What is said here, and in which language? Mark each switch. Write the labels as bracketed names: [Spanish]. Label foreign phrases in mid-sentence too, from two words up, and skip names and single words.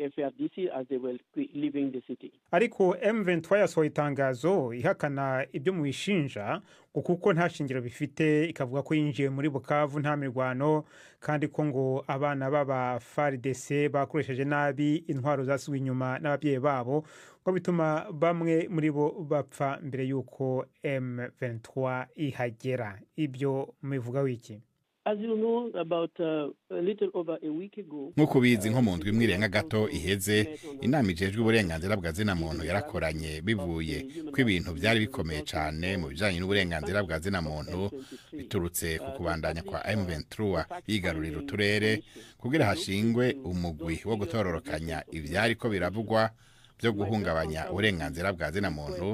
[Rundi] Ariko M23 yasohoye itangazo ihakana ibyo mu bishinja kuko nta shingiro bifite ikavuga ko yinjiye muri Bukavu nta mirwano kandi ko ngo abana baba FARDC bakoresheje nabi intwaro zasubiye inyuma n'ababyeyi babo ko bituma bamwe muri bo bapfa mbere yuko M23 ihagera. Ibyo mubivuga wiki? [English] As you know, about a little over a week ago, [Rundi] nkuko bizi nko mu ndwi imwirenga gato iheze inama ijejwe uburenganzira bwa zina muntu yarakoranye bivuye ko ibintu byari bikomeye cyane mu bijanye n'uburenganzira bwa zina muntu biturutse ku kubandanya kwa M23 yigarurira uturere kugira hashingwe umugwi wo gutororokanya ivyari ko biravugwa byo guhungabanya uburenganzira bwa zina muntu.